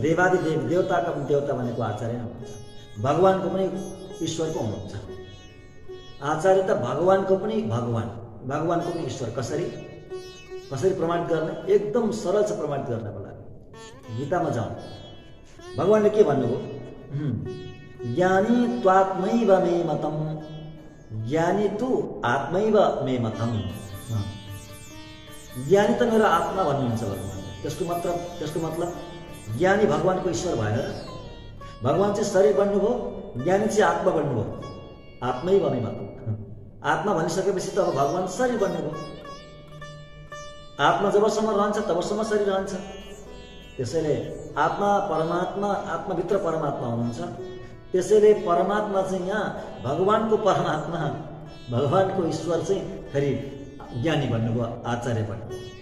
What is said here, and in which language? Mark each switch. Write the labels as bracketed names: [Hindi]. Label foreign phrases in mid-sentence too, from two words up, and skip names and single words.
[Nepali] देवादिदेव देवताका पनि देवता भनेको आचार्य नै हुनुहुन्छ। भगवानको पनि ईश्वरको हुनुहुन्छ। आचार्य त भगवानको पनि भगवानको पनि ईश्वर। कसरी प्रमाणित गर्ने? एकदम सरल छ प्रमाणित गर्नको लागि। गीतामा जाउँ। भगवानले के भन्नुभयो? [Sanskrit] ज्ञानी त्वात्मैव मे मतम, ज्ञानी तु आत्मैव मे मतम। [Nepali] ज्ञानी त मेरो आत्मा भन्नुहुन्छ भगवान। त्यसको मतलब ज्ञानी भगवानको ईश्वर भएन र? भगवान चाहिँ शरीर बन्नुभयो, ज्ञानी चाहिँ आत्मा बन्नुभयो। [Sanskrit] आत्मैव मे मतम। [Nepali] आत्मा भनिसकेपछि त अब भगवान शरीर बन्नुभयो। आत्मा जबसम्म रहन्छ तबसम्म शरीर रहन्छ। त्यसैले आत्मा परमात्मा, आत्माभित्र परमात्मा हुनुहुन्छ। त्यसैले परमात्मा चाहिँ यहाँ भगवानको परमात्मा, भगवानको ईश्वर चाहिँ फेरि ज्ञानी भन्नुभयो, आचार्य भन्नुभयो।